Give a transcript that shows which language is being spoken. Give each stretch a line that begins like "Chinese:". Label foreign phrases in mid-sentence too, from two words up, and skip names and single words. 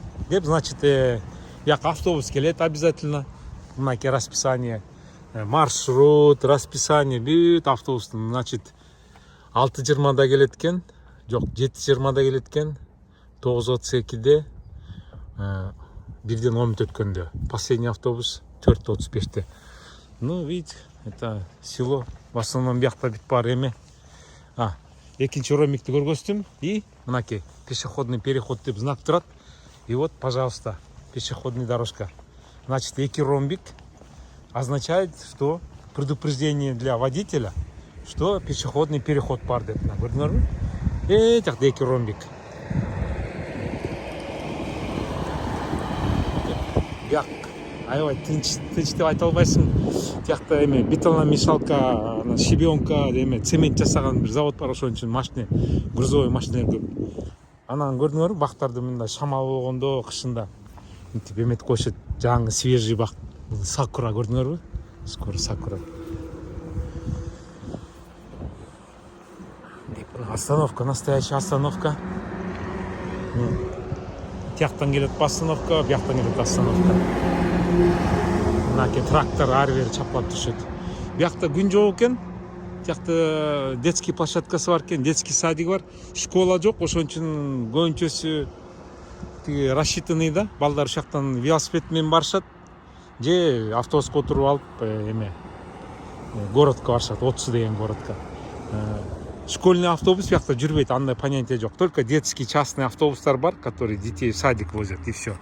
Kyrgyz: деп, значит, бияка автобус келет обязательно. Мынакей расписание, маршрут, расписание бүт автобустун. Значит, 6:20 келет экен, жок 7:20 келет экен, 9:32-де, 1-ден 10 мүнөт өткөндө.
Russian: Последний автобус 4:35-те. Ну, видите, это село. В основном
Kyrgyz: биякта бүт бар эме. Экинчи ромикти көргөздүм. И мынакей
Russian: пешеходный переход
Kyrgyz: деп знак турат.
Russian: И вот, пожалуйста, пешеходная дорожка. Значит, эки ромбик означает, что предупреждение для водителя, что пешеходный переход
Kyrgyz: бар деп. Көрдүңөрбү? Жакта эки ромбик. Бияк аябай тынч деп айта албайсың. Тиякта эме бетономешалка, щебенка, эме цемент жасаган бир завод бар, ошон үчүн машина, грузовой машиналар көп. Анан көрдүңөрбү, бактарды мындай шамал болгондо, кышында мынтип эметип коюшат, жаңы свежий бак, сакура, көрдүңөрбү?
Russian: Скоро сакура. Остановка, настоящая остановка.
Kyrgyz: Тияктан келет остановка, бияктан келет остановка. Мынакей трактор ары бери чаплап түшөт. Биякта күн жок экен. Тиякта
Russian: детский площадкасы
Kyrgyz: бар экен,
Russian: детский садик
Kyrgyz: бар. Школа жок, ошон үчүн көбүнчөсү тиги рассчитанный да. Балдар ушактан велосипед менен барышат. Же автобуска отуруп алып эме городко барышат, 30 деген городко.
Russian: Школьный автобус
Kyrgyz: биякта жүрбөйт, андай понятие жок.
Russian: Только детский частный
Kyrgyz: автобустар бар,
Russian: которые детей в садик возят, и все.